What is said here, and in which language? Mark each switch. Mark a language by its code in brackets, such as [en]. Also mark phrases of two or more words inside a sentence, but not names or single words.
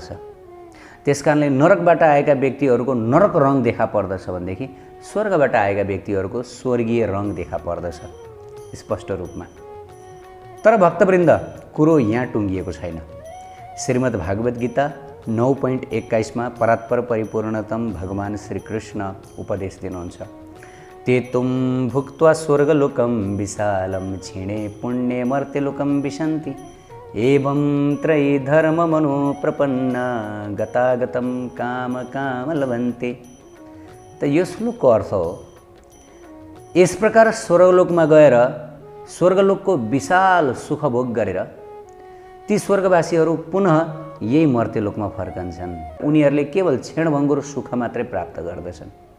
[ne] त्यसकारणले नरकबाट आएका व्यक्तिहरूको नरक रङ देखा पर्दछ भनेदेखि स्वर्गबाट आएका व्यक्तिहरूको स्वर्गीय रङ देखा पर्दछ स्पष्ट रूपमा। तर भक्तवृन्द, कुरो यहाँ टुङ्गिएको छैन। श्रीमद् भागवत गीता 9.21 परात्पर परिपूर्णतम भगवान श्रीकृष्ण उपदेश दिनुहुन्छ। [sa] ते तुम भुक्त्वा स्वर्गलोकम विशालम क्षीणे पुण्ये मर्त्यलोकम विशन्ति एवं त्रयी धर्म मनो प्रपन्न गतागतम काम काम लभन्ते। [ne] त यो श्लोकको अर्थ हो, यस प्रकार स्वर्गलोकमा गएर स्वर्गलोकको विशाल सुख भोग गरेर ती स्वर्गवासीहरू पुनः यही मर्त्यलोकमा फर्कन्छन्। उनीहरूले केवल क्षणभङ्गुर सुख मात्रै प्राप्त गर्दछन्।